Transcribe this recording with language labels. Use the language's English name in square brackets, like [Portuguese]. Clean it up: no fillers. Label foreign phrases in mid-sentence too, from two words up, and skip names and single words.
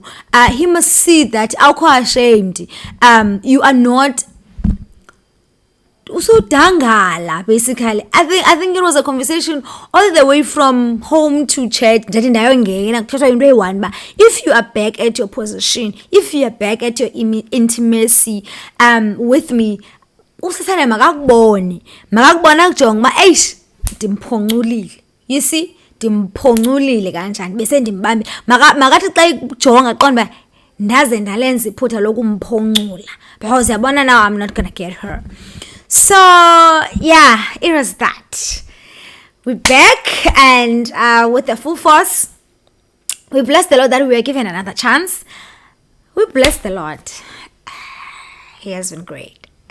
[English] He must see that I'm ashamed. You are not usudangala, basically. I think it was a conversation all the way from home to church. If you are back at your position, if you are back at your intimacy with me, [Xhosa] usasana makakubone kujonga ba eish ndimphonculile. [English] You see, [Xhosa] ndimphonculile kanjani bese ndimbambe makathi xa ijonga qonda ba ndaze ndalenza iphutha lokumphoncula, because yabona [English] now I'm not gonna get her. So yeah, it was that. We're back, and with the full force. We bless the Lord that we were given another chance. We bless the Lord. He has been great.